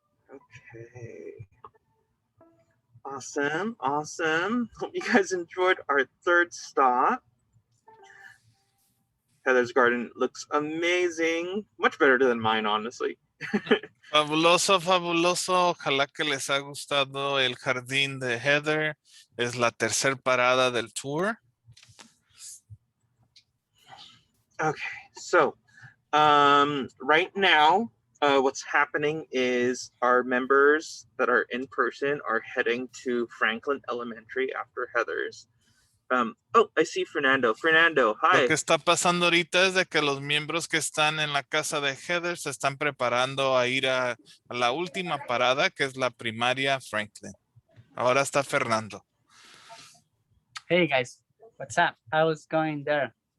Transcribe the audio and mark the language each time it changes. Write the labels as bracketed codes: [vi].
[en] Okay. Awesome. Hope you guys enjoyed our third stop. Heather's garden looks amazing. Much better than mine, honestly. [es] Fabuloso. Ojalá que les haya gustado el jardín de Heather. Es la tercera parada del tour. [en] Okay, so right now, what's happening is our members that are in person are heading to Franklin Elementary after Heather's. Oh, I see Fernando. Fernando, hi. [es] Lo que está pasando ahorita es de que los miembros que están en la casa de Heather se están preparando a ir a la última parada, que es la primaria Franklin. Ahora está Fernando. [en] Hey guys, what's up? How's going there?